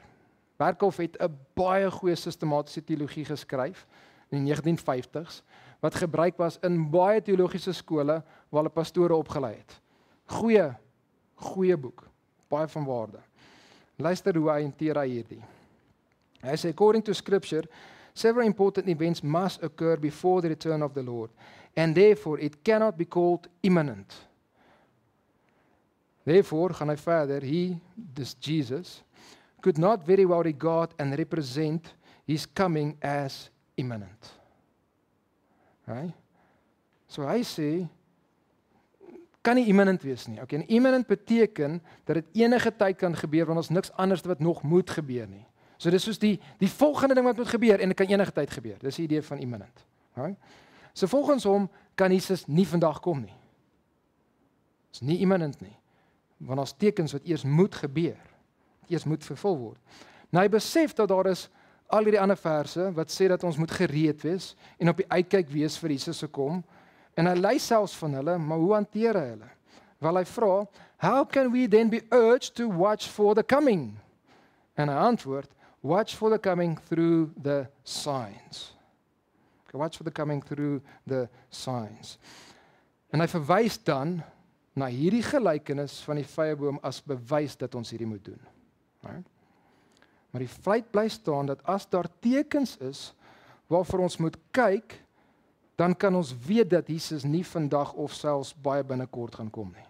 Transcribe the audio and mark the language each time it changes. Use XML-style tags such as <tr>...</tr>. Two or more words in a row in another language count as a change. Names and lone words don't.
<af>Berghof het 'n baie goeie sistematiese teologie geskryf in die 1950s wat gebruik was in baie teologiese skole waar hulle pastore opgelei het. Goeie boek, baie van waarde. Luister hoe hy hanteer hierdie. Hy sê,</af> <en>according to scripture, several important events must occur before the return of the Lord, and therefore it cannot be called imminent. Therefore,</en> <af>gaan hy verder,</af> <en>this Jesus, could not very well regard and represent his coming as imminent. Right?</en> <af>So hy sê, kan nie imminent wees nie. Okay, en imminent beteken dat dit enige tyd kan gebeur, want ons niks anders wat nog moet gebeur nie. So dis soos die volgende ding wat moet gebeur, en dit kan enige tyd gebeur. Dis die idee van imminent. Right? So volgens hom kan Jesus nie vandag kom nie. Dis nie imminent nie. Want ons tekens wat eers moet gebeur, eers moet vervul word. Nou hy besef dat daar is al hierdie ander verse wat sê dat ons moet gereed wees en op die uitkyk wees vir Jesus se kom. En hy lei selfs van hulle, maar hoe hanteer hy hulle? Wel hy vra,</af> <en>how can we then be urged to watch for the coming?</en> <af>En hy antwoord,</af> <en>watch for the coming through the signs. Okay, watch for the coming through the signs.</en> <af>En hy verwys dan na hierdie gelykenis van die vyeboom as bewys dat ons hierdie moet doen. Right? Maar die feit bly staan dat as daar tekens is waarvoor ons moet kyk, dan kan ons weet dat Jesus nie vandag of selfs baie binnekort gaan kom nie.</af>